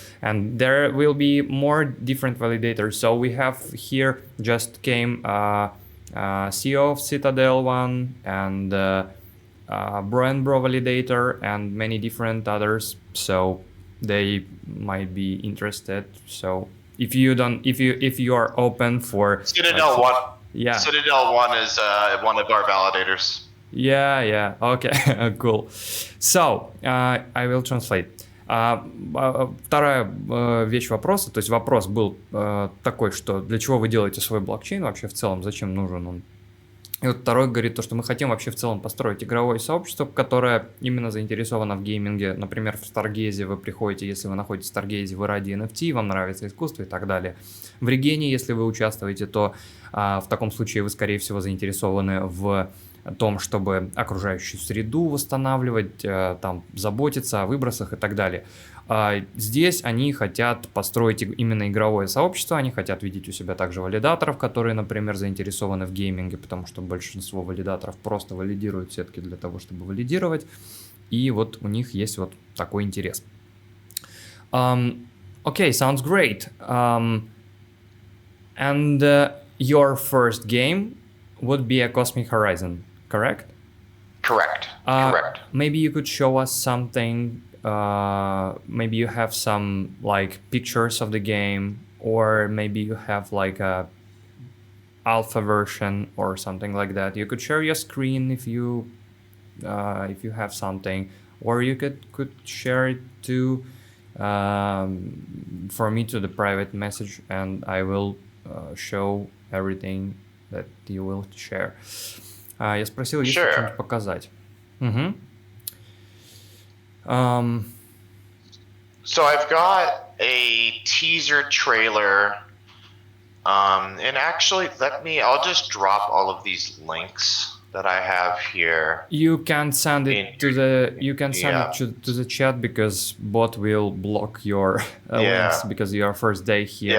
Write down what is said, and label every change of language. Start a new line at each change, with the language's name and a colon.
English: And there will be more different validators. So we have here just came CEO of Citadel one, and Bro and Bro validator, and many different others. So they might be interested. So if you are open for Citadel One, yeah, Citadel One is one of our validators. Yeah, okay, cool. So, I will translate.
Russian: Вторая вещь вопроса, то есть вопрос был такой, что для чего вы делаете свой блокчейн вообще в целом, зачем нужен он? И вот второй говорит то, что мы хотим вообще в целом построить игровое сообщество, которое именно заинтересовано в гейминге. Например, в Старгейзе вы приходите, если вы находитесь в Старгейзе, вы ради NFT, вам нравится искусство и так далее. В Регене, если вы участвуете, то в таком случае вы, скорее всего, заинтересованы в том, чтобы окружающую среду восстанавливать, там, заботиться о выбросах и так далее. Здесь они хотят построить именно игровое сообщество, они хотят видеть у себя также валидаторов, которые, например, заинтересованы в гейминге, потому что большинство валидаторов просто валидируют сетки для того, чтобы валидировать, и вот у них есть вот такой интерес.
English: Okay, sounds great. And your first game would be a Cosmic Horizon, correct? Correct. Correct. Maybe you could show us something. Maybe you have some like pictures of the game, or maybe you have like a alpha version or something like that. You could share your screen if you have something, or you could share it to for me to the private message, and I will show everything that you will share.
Russian: Я спросил, есть ли что-нибудь показать.
English: So I've got a teaser trailer, and actually, I'll just drop all of these links that I have here. You can send it to the chat, because bot will block your links because your first day here.